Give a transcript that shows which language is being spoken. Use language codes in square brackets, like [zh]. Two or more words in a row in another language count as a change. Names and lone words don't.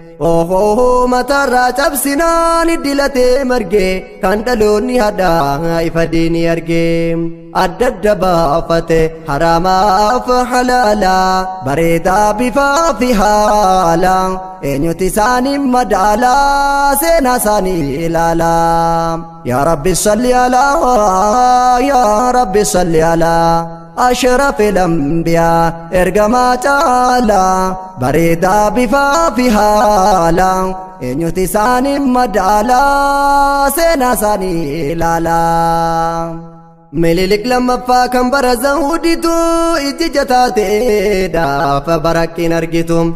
[om] Ohoo matarraa cabsinaan iddilatee marge, kan dhaloonni hadhaa ifa diinii arge. Adda adda baafate haramaaf halaala, bareedaa bifaa fi haala. Eenyutti isaanii madaala, seenaa isaanii ilaala. [ar] يا رب صل على، يا رب صل على أشرف الأنبياء، [om] ergamaa caala. Bareedaa bifaa fi haala. Eenyutti isaanii madaala, seenaa isaanii ilaala. Minilik lammaffaa kan bara Zawuditu ijji jataa ta'e, daafa barakkiin argitu.